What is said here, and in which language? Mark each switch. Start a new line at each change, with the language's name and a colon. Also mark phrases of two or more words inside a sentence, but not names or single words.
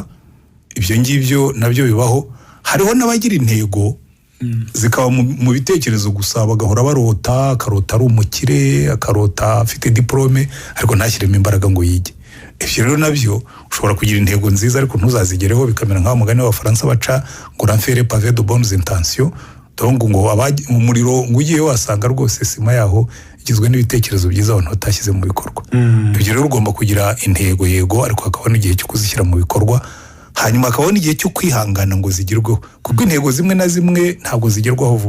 Kinyarwanda: Ibyo ngibyo nabyo bibaho. Hariho n'abagira intego zikaba mu bitekerezo gusa, bagahora barota, akarota ari umukire, akarota afite diplome ariko ntashyiremo imbaraga ngo yige. Ibyo rero nabyo ushobora kugira intego nziza ariko ntuzazigereho, bikamera nk'aho mugani w'Abafaransa baca ngo
French: l'enfer pavé de bonnes intentions.
Kinyarwanda: Donc ngo umuriro ngugiye wasanga rwose sima yaho igizwe n'ibitekerezo byiza abantu batashyize mu bikorwa. Ibyo rero ugomba kugira intego, yego, ariko hakaba n'igihe cyo kuzishyira mu bikorwa, hanyuma akabona igihe cyo kwihangana ngo zigerweho, kuko intego zimwe na zimwe ntabwo zigerwaho vuba.